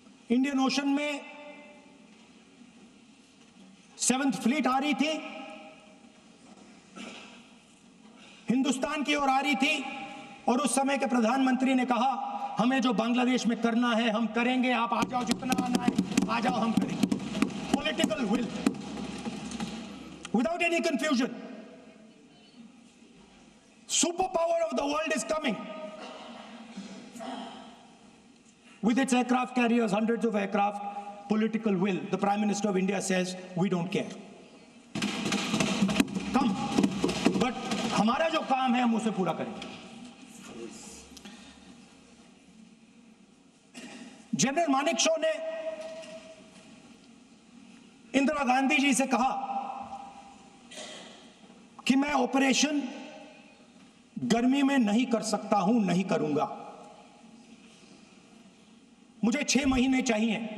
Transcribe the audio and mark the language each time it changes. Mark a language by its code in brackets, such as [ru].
[hi] Indian ocean में 7th fleet आ रही थी, हिंदुस्तान की ओर आ रही थी, और उस समय के प्रधानमंत्री ने कहा, हमें जो बांग्लादेश में करना है हम करेंगे, आप आ जाओ, जितना आना है आ जाओ, हम करेंगे। [en] Political will, without any confusion. Super power of the world is coming with its aircraft carriers, hundreds of aircraft. Political will. The Prime Minister of India says, we don't care. Come. [hi] But हमारा जो काम है हम उसे पूरा करेंगे। General Manekshaw ने इंदिरा गांधी जी से कहा कि मैं ऑपरेशन गर्मी में नहीं कर सकता हूं, नहीं करूंगा, मुझे 6 महीने चाहिए।